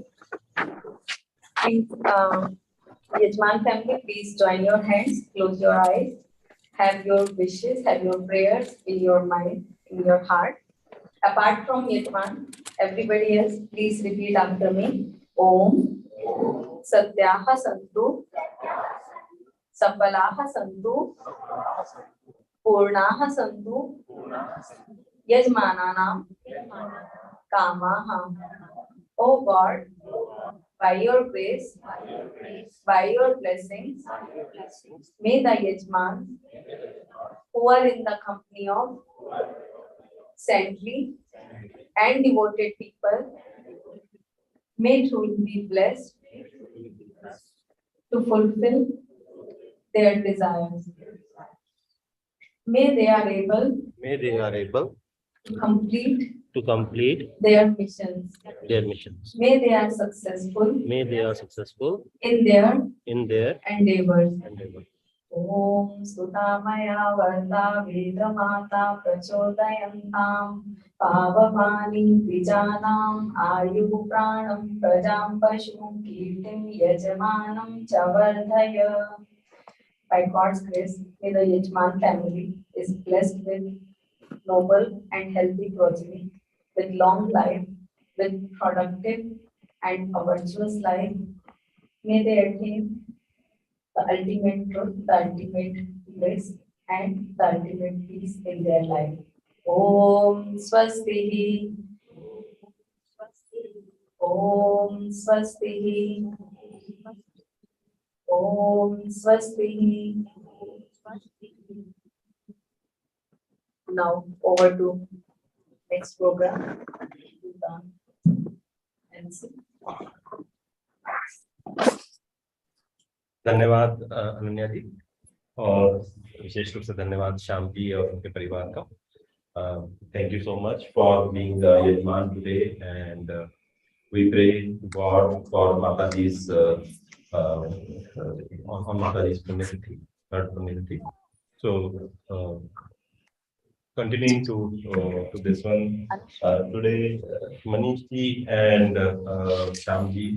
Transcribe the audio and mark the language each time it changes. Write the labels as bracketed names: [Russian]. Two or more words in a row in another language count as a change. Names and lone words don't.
[English] Please, Yajman family, please join your hands, close your eyes, have your wishes, have your prayers in your mind, in your heart. Apart from Yajman, everybody else, please repeat after me. [Sanskrit] ॐ सत्याः सन्तु सफलाः सन्तु पूर्णाः सन्तु यजमानानां कामाः. [English] O God, by your grace, by your blessings, may the Yajman who are in the company of saintly and devoted people may truly be blessed to fulfill their desires. May they are able to complete their missions. May they are successful in their endeavors. [Sanskrit] ॐ स्तुता मया वरदा वेदमाता प्रचोदयन्तां पावमानी द्विजानाम् आयुः प्राणं प्रजां पशुं कीर्तिं यजमानं च वर्धय. [English] By God's grace, may the Yajman family is blessed with noble and healthy progeny, with long life, with productive and a virtuous life. May they attain the ultimate truth, the ultimate bliss, and the ultimate peace in their life. [Sanskrit] ॐ स्वस्ति। ॐ स्वस्ति. ॐ स्वस्ति. [English] Now over to next program. [Hindi] धन्यवाद अनन्या जी और विशेष रूप से धन्यवाद श्याम जी और उनके परिवार का. [English] Thank you so much for being the Yajman today, and we pray to God for Mataji's on Mataji's community. So continuing to this one today, Manish ji and Shyam ji.